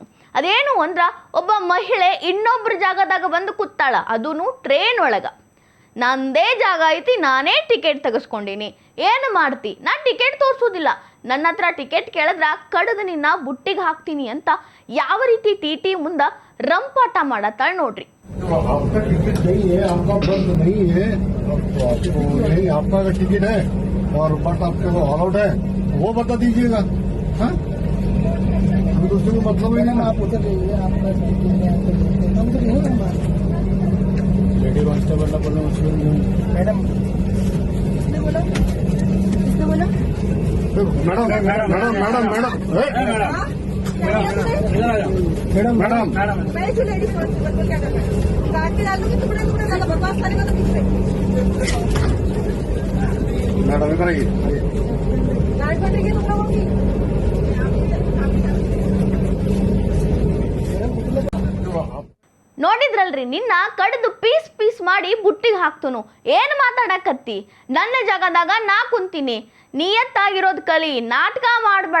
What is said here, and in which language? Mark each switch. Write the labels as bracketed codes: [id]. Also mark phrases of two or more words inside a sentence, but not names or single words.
[kn] ಅದೇನು ಅಂದ್ರೆ ಒಬ್ಬ ಮಹಿಳೆ ಇನ್ನೊಬ್ಬರ ಜಾಗದಾಗ ಬಂದು ಕೂತಾಳ, ಅದೂ ಟ್ರೈನ್ ಒಳಗೆ. ನಂದೇ ಜಾಗ ಐತಿ, ನಾನೇ ಟಿಕೆಟ್ ತೆಗೆಸ್ಕೊಂಡೀನಿ, ಏನು ಮಾಡ್ತಿ? ನಾನು ಟಿಕೆಟ್ ತೋರಿಸೋದಿಲ್ಲ, ನನ್ನ ಹತ್ರ ಟಿಕೆಟ್ ಕೇಳಿದ್ರೆ ಕಡ್ದು ನಿನ್ನ ಬುಟ್ಟಿಗೆ ಹಾಕ್ತೀನಿ ಅಂತ ಯಾವ ರೀತಿ ಟಿ ಮುಂದೆ ರಂಪಾಟ ಮಾಡತ್ತಾಳ ನೋಡ್ರಿ. [hi] आपका टिकट नहीं है, आपका बंद नहीं है, आपको नहीं आपका टिकट है और बट आपके को अलाउड है वो बता दीजिएगा। हाँ दूसरे को मतलब ही नहीं। आप उधर रहिए, आपका लेडी कांस्टेबल ना बोलो मैडम, किसने बोला मैडम मैडम मैडम मैडम मैडम मैडम मैडम मैं जो लेडीज कांस्टेबल को क्या करना है? काट के डाल दूंगी, टुकड़े टुकड़े डालो, बकवास करेगा तो किससे? मैडम इधर आइए, गाड़ी पकड़ेगी तुम लोगों की। [kn] ನೋಡಿದ್ರಲ್ರಿ, ನಿನ್ನ ಕಡ್ದು ಪೀಸ್ ಮಾಡಿ ಬುಟ್ಟಿಗೆ ಹಾಕ್ತನು. ಏನು ಮಾತಾಡಕತ್ತಿ? ನನ್ನ ಜಾಗದಾಗ ನಾ ಕುಂತೀನಿ, ನಿಯತ್ತಾಗಿರೋದು ಕಲಿ, ನಾಟಕ ಮಾಡಬೇಡ.